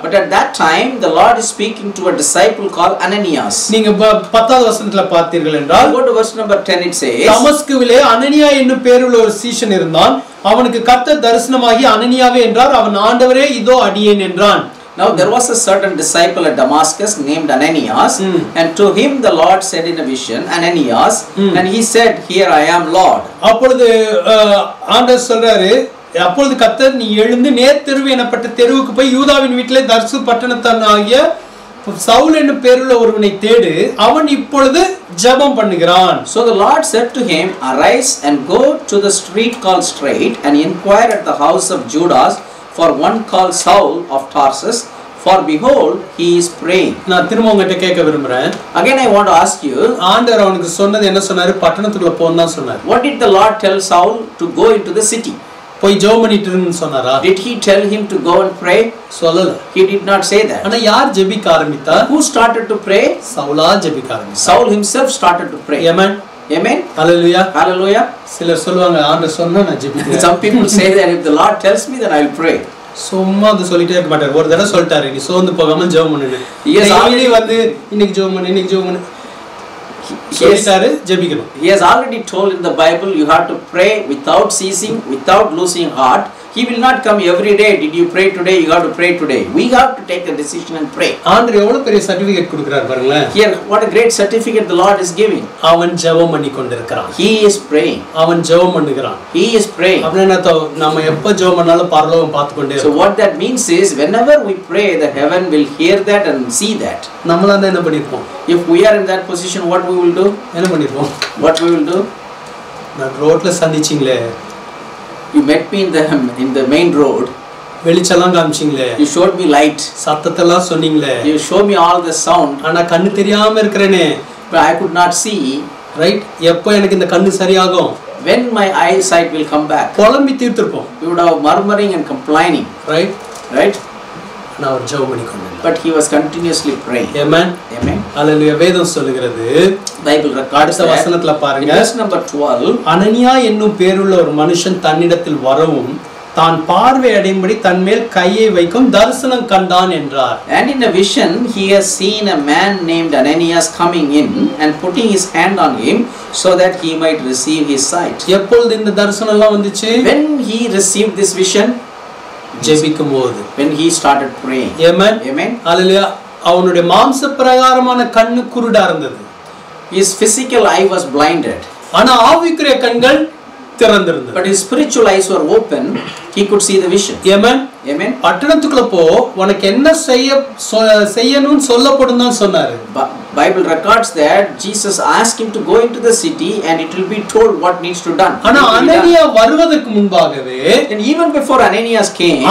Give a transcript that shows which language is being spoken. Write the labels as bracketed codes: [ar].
[en] But at that time the Lord is speaking to a disciple called Ananias. [ta] நீங்க 10வது வசனத்துல பார்த்தீர்கள் என்றால், [en] go to verse number 10 it says, [ta] தமஸ்குவிலே அனனியா என்னும் பேருள்ள ஒரு சீஷன் இருந்தான். அவனுக்கு கர்த்தர் தரிசனமாகி அனனியாவே என்றார். அவன் ஆண்டவரே இதோ அடியேன் என்றான். [en] Now there was a certain disciple at Damascus named Ananias, and to him the Lord said in a vision, Ananias, and he said, here I am, Lord. [ta] அப்பொழுது ஆண்டவர் சொல்றாரு, அப்பொழுது கர்த்தர் நீ எழுந்து நேர் தெருவு எனப்பட்ட தெருவுக்கு போய் யூதாவின் வீட்டிலே தர்சு பட்டணத்தான் ஆகிய சவுல் என்னும் பேருள்ள ஒருவனை தேடு, அவன் இப்பொழுது ஜெபம் பண்ணுகிறான். [en] So the Lord said to him, arise and go to the street called Straight and inquire at the house of Judas for one called Saul of Tarsus, for behold he is praying. [ta] நான் திரும்ப உங்ககிட்ட கேட்க விரும்புறேன். [en] Again I want to ask you, [ta] ஆண்டவர் அவனுக்கு சொன்னது என்ன சொன்னாரு? பட்டணத்துக்குள்ள போன்னு தான் சொன்னாரு. [en] What did the Lord tell Saul to go into the city? [ta] போய் ஜெபம் பண்ணிட்டு இருன்னு சொன்னாரா? [en] Did he tell him to go and pray? [ta] சொல்லல. [en] He did not say that. [ta] ஆனா யார் ஜெபிக்க ஆரம்பித்தா? [en] Who started to pray? [ta] சவுலா ஜெபிக்க ஆரம்பிச்சார். [en] Saul himself started to pray. Amen. Amen. Hallelujah. Hallelujah. [ta] சிலர் சொல்வாங்க ஆண்டவர் சொன்னா நான் ஜெபிக்கிறேன். [en] Some people say that if the Lord tells me then I will pray. [ta] சும்மா அது சொல்லிட்டே இருக்க மாட்டார். ஒரு தடவை சொல்லிட்டாரு, நீ சோர்ந்து போகாம ஜெபம் பண்ணுங்க. ஆல்ரெடி வந்து இன்னைக்கு ஜெபம் பண்ணு, இன்னைக்கு ஜெபம் பண்ணு. [en] He has already told in the Bible you have to pray without ceasing, without losing heart. He will not come every day. Did you pray today? You have to pray today. We have to take a decision and pray. [ta] ஆண்டவர் எவ்வளவு பெரிய certificate கொடுக்கிறார் பாருங்களேன். [en] Here what a great certificate the Lord is giving. [ta] அவன் ஜெபம் பண்ணி கொண்டிருக்கிறான். [en] He is praying. [ta] அவன் ஜெபம் பண்ணுகிறான். [en] He is praying. [ta] அப்படினா நம்ம எப்ப ஜெபம் பண்ணாலும் பரலோகம் பார்த்து கொண்டே இருக்கும். [en] So what that means is whenever we pray the heaven will hear that and see that. [ta] நம்மள தான் என்ன பண்ணிருப்போம்? [en] If we are in that position what we will do? [ta] என்ன பண்ணிருப்போம்? [en] What we will do? [ta] நான் ரோட்ல சந்திச்சீங்களே. [en] You met me in the main road. [ta] வெளிச்சலாம் காமிச்சீங்களே. [en] You showed me light. [ta] சத்தத்தெல்லாம் சொன்னீங்களே. [en] You showed me all the sound. [ta] ஆனா கண்ணு தெரியாம இருக்கறேனே. [en] But I could not see. Right? [ta] எப்போ எனக்கு இந்த கண்ணு சரியாகும்? [en] When my eyesight will come back. [ta] புலம்பி தீர்த்திருப்போம். [en] You would have murmuring and complaining. Right? Right? [ta] நான் ஒரு ஜெபம் பண்ணிக்கொண்டேன். [en] But he was continuously praying. Amen. Amen. [ta] Hallelujah. வேதம் சொல்லுகிறது. [en] Bible records [ta] அடுத்த வசனத்துல பாருங்க. [en] Verse number 12. [ta] அனனியா என்னும் பேருள்ள ஒரு மனுஷன் தன்னிடத்தில் வரவும் தான் பார்வை அடையும்படி தன்மேல் கையை வைக்கும் தரிசனம் கண்டான் என்றார். [en] And in a vision he has seen a man named Ananias coming in and putting his hand on him so that he might receive his sight. [ta] எப்பொழுது இந்த தரிசனம் எல்லாம் வந்துச்சு? [en] When he received this vision, [ta] ஜெபிக்கும்போது. [en] When he started praying. Amen. Amen. Hallelujah. [ta] அவனுடைய மாம்ச பிரகாரமான கண்ணு குருடா இருந்தது. [en] His physical eye was blinded. [ta] ஆனா ஆவிக்குரிய கண்கள் திறந்திருந்தது. [en] But his spiritual eyes were open. He could see the vision. Amen. Amen. [ta] பட்டணத்துக்குள்ள போ, உனக்கு என்ன செய்யணும்னு சொல்லப்படும் தான் சொன்னாரு. [en] Bible records that Jesus asked him to go into the city and it will be told what needs to done. [ta] ஆனா அனனியா வருவதற்கு முன்பாகவே, [en] and even before Ananias came,